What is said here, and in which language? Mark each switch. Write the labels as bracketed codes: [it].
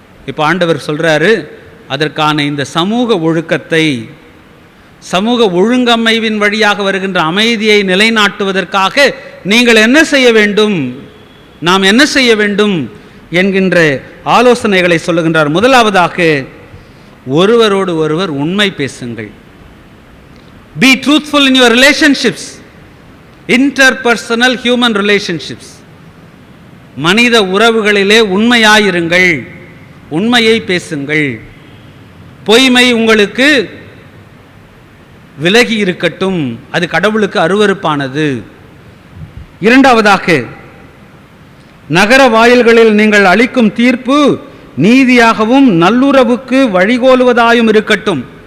[ta] இப்போ ஆண்டவர் சொல்றாரு, அதற்கான இந்த சமூக ஒழுக்கத்தை, சமூக ஒழுங்கமைவின் வழியாக வருகின்ற அமைதியை நிலைநாட்டுவதற்காக நீங்கள் என்ன செய்ய வேண்டும், நாம் என்ன செய்ய வேண்டும் என்கின்ற ஆலோசனைகளை சொல்லுகின்றார். முதலாவதாக, ஒருவரோடு ஒருவர் உண்மை பேசுங்கள். [en] Be truthful in your relationships, interpersonal human relationships. [ta] மனித உறவுகளிலே உண்மையாயிருங்கள், உண்மையை பேசுங்கள். பொய்மை உங்களுக்கு விலகி இருக்கட்டும், அது கடவுளுக்கு அருவருப்பானது. இரண்டாவதாக, நகர வாயில்களில் நீங்கள் அளிக்கும் தீர்ப்பு நீதியாகவும் நல்லுறவுக்கு வழிகோலுவதாயும் இருக்கட்டும்.